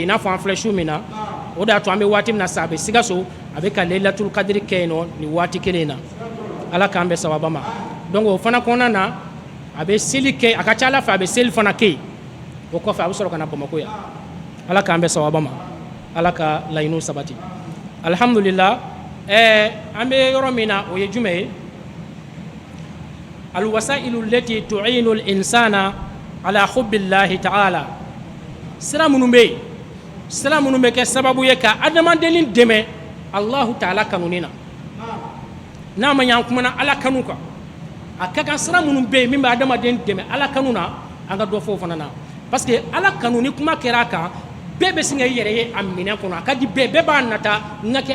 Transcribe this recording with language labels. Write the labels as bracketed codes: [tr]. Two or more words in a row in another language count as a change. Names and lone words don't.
[bm] i n'a fɔ an filɛ su min na o de y'a to an bɛ waati min na sa a bɛ Sikaso a bɛ ka Leilatul Qadri kɛ yen nɔ nin waati kelen in na Ala k'an bɛ sababa ma donc o fana kɔnɔna na a bɛ seli kɛ a ka ca Ala fɛ a bɛ seli fana kɛ yen o kɔfɛ a bɛ sɔrɔ ka na Bamako yan Ala k'an bɛ sababa ma Ala ka laɲiniw sabati alhamdulillah an bɛ yɔrɔ min na o ye jumɛn ye [ar] الوسائل التي تعين الإنسان على حب الله تعالى [bm] sira minnu bɛ kɛ sababu ye ka adamadennin dɛmɛ [ar] الله تعالى [bm] kanuni na n'a ma ɲɛ an kumana Ala kanu kan a ka kan sira minnu bɛ yen min bɛ adamaden dɛmɛ Ala kanu na an ka dɔ fɔ o fana na [fr] parce que [bm] Ala kanu ni kuma kɛra a kan bɛɛ bɛ sin ka i yɛrɛ ye a minɛ kɔnɔ a ka di bɛɛ b'a nata n ka kɛ